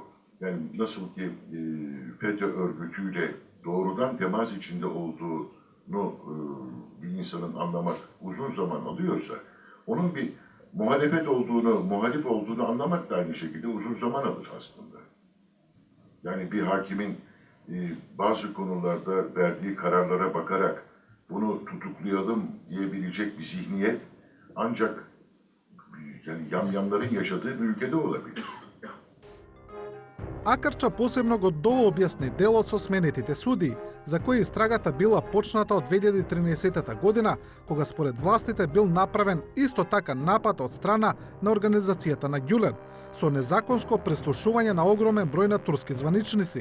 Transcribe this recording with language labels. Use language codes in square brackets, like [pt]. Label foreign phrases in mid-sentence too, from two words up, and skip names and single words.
[tr] Yani nasıl ki FETÖ örgütüyle doğrudan temas içinde olduğunu bir insanın anlamak uzun zaman alıyorsa, onun bir muhalefet olduğunu, muhalif olduğunu anlamak da aynı şekilde uzun zaman alır aslında. Yani bir hakimin bazı konularda verdiği kararlara bakarak bunu tutuklayalım diyebilecek bir zihniyet ancak yani yamyamların yaşadığı bir ülkede olabilir. [mk] Акарча посебно го дообјасни делот со сменетите судии, за кои истрагата била почната од 2013 година, кога според властите бил направен исто така напад од страна на организацијата на Гюлен, со незаконско преслушување на огромен број на турски званичници.